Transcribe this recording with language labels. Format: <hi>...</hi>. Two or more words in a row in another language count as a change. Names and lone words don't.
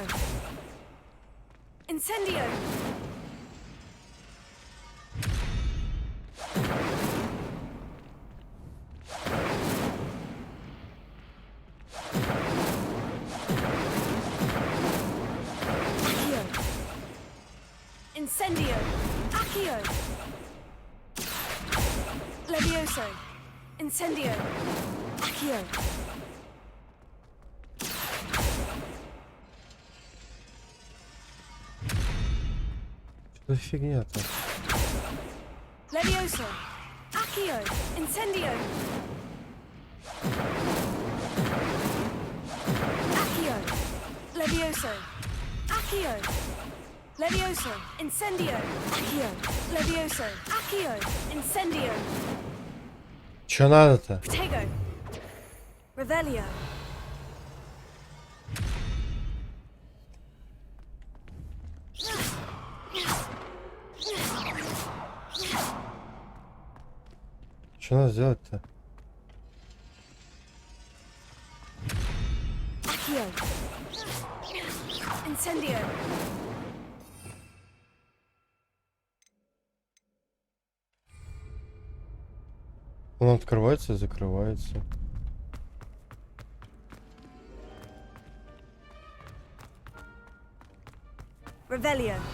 <ru>Incendio. Accio. Incendio. Accio. Levioso. Incendio. Accio. Что за фигня-то? Levioso. Accio. Incendio. Accio. Levioso. Accio. Levioso. Incendio. Accio. Levioso. Accio. Incendio. Чё надо-то? Protego. Revelio. Что надо сделать-то? Accio. Incendio. Он открывается и закрывается. Revelio.</ru>